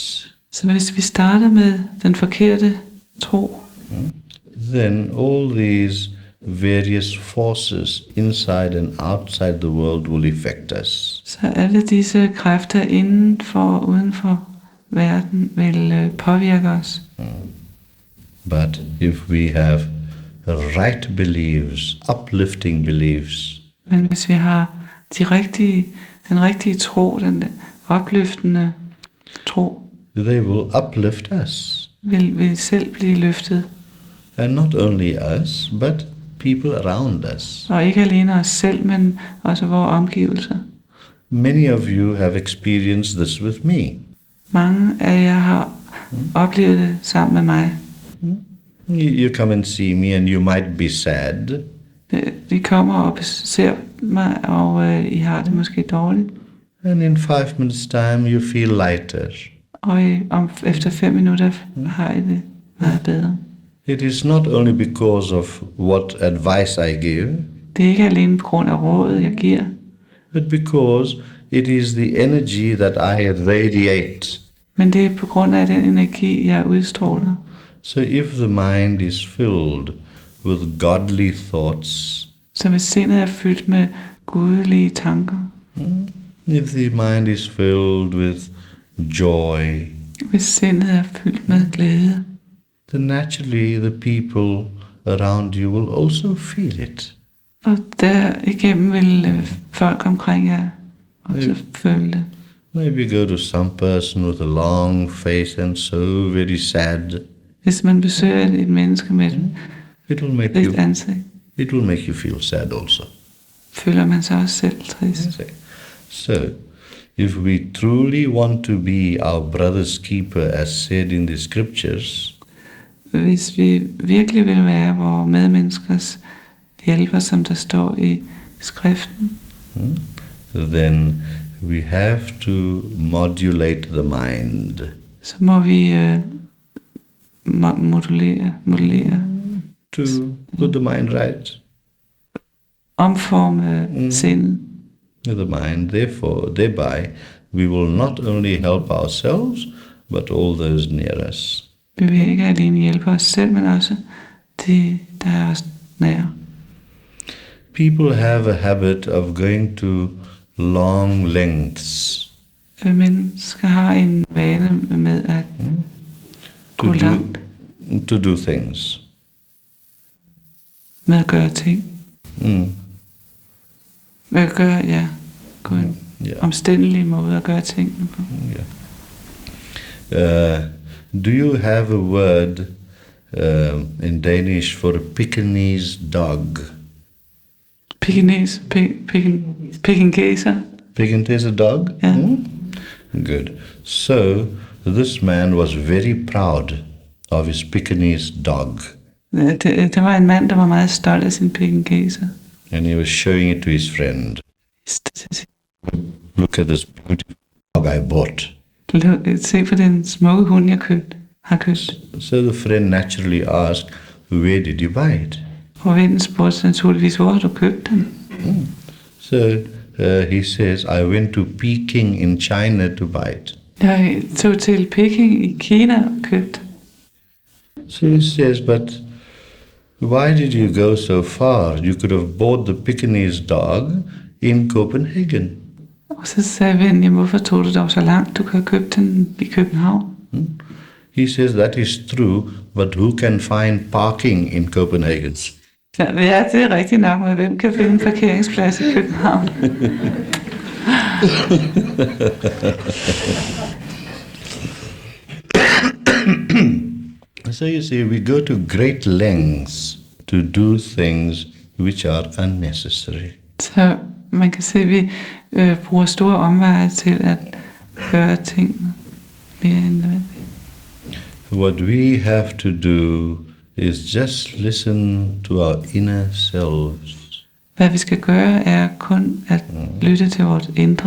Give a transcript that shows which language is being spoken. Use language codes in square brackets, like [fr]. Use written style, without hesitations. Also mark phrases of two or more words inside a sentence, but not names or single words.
[da] Så hvis vi starter med den forkerte tro, [en] then all these various forces inside and outside the world will affect us. [da] så alle disse kræfter inden for og uden for verden vil påvirke os. [en] But if we have right beliefs, uplifting beliefs, [da] Men hvis vi har den rigtige tro, den opløftende tro, [en] they will uplift us. [da] vil vi selv blive løftet. [en] And not only us, but people around us. [da] Og ikke alene os selv, men også vores omgivelser. [en] Many of you have experienced this with me. [da] Mange af jer har oplevet det sammen med mig. [en] You come and see me and you might be sad. [da] I kommer og ser mig, og I har det måske dårligt. [en] And in 5 minutes time you feel lighter. [da] Og efter 5 minutter har I det meget bedre. [en] It is not only because of what advice I give, [da] Det er ikke alene på grund af rådet, jeg giver, [en] but because it is the energy that I radiate. [da] men det er på grund af den energi, jeg udstråler. [en] So if the mind is filled with godly thoughts, [da] Så hvis sindet er fyldt med gudelige tanker, [en] if the mind is filled with joy, [da] hvis sindet er fyldt med glæde, [en] then naturally the people around you will also feel it. [da] og derigennem vil folk omkring jer også føle det. [en] Maybe go to some person with a long face and so very sad. [da] Hvis man besøger et menneske med [en] It will make [da] et ansigt, [en] it will make you feel sad also. [da] føler man sig også selv trist. [en] So, if we truly want to be our brother's keeper, as said in the scriptures, [da] Hvis vi virkelig vil være vores medmenneskers hjælper, som der står i skriften, [en] then we have to modulate the mind. [da] så må vi modellere, [en] To put the mind right. [da] omforme sindet. [en] The mind, therefore, thereby, we will not only help ourselves, but all those near us. [da] Vi vil ikke alene hjælpe os selv, men også de, der er os nære. [en] People have a habit of going to long lengths [da] Mennesker har en vane med at gå langt, [en] to do things. [da] med at gøre ting. Med at gøre, på en omstændelig måde at gøre tingene på. [en] Do you have a word in Danish for a Pekingese dog? Pekingese Pekingese dog? Yeah. Good. So, this man was very proud of his Pekingese dog. [da] Det var en mand, der var meget stolt af sin Pekingese. [en] And he was showing it to his friend. Look at this beautiful dog I bought. [da] Se på den smukke hund, jeg har købt. [en] So the friend naturally asked, where did you buy it? [da] Og vennen spurgte naturligvis, hvor har du købt den? [en] So he says, I went to Peking in China to buy it. [da] Jeg tog til Peking i Kina og købte. [en] So he says, but why did you go so far? You could have bought the Pekingese dog in Copenhagen. [da] Og så sagde vennen, jamen, hvorfor tog du dog så langt? Du kan have købt den i København. [en] He says, that is true, but who can find parking in Copenhagen? [da] Ja, det er rigtigt nok, men hvem kan finde en parkeringsplads i København? [en] So you see, we go to great lengths to do things which are unnecessary. [da] Så man kan se, at vi bruger store omveje til at gøre tingene mere end nødvendigt. [en] What we have to do is just listen to our inner selves. [da] Hvad vi skal gøre, er kun at lytte til vores indre.